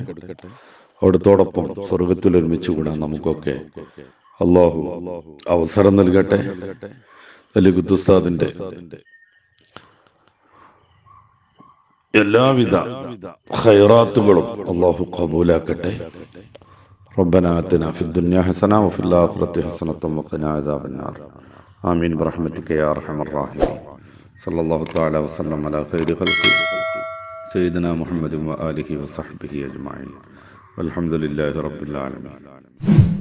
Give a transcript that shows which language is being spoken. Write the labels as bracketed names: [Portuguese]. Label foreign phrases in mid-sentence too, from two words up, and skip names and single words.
[Malayalam] അവിടുത്തോടൊപ്പം സ്വർഗത്തിൽ ഒരുമിച്ച് കൂടാൻ നമുക്കൊക്കെ അള്ളാഹു അവസരം നൽകട്ടെ. നെല്ലിക്കുത്ത് ഉസ്താദിന്റെ എല്ലാവിധ ഖൈറാത്തുകളും അള്ളാഹു ഖബൂലാക്കട്ടെ. [Arabic] ربنا آتنا في الدنيا حسنة وفي الآخرة حسنة وقنا عذاب النار آمين برحمتك يا أرحم الراحمين صلى الله تعالى وسلم على خير خلقه سيدنا محمد وآله وصحبه أجمعين والحمد لله رب العالمين.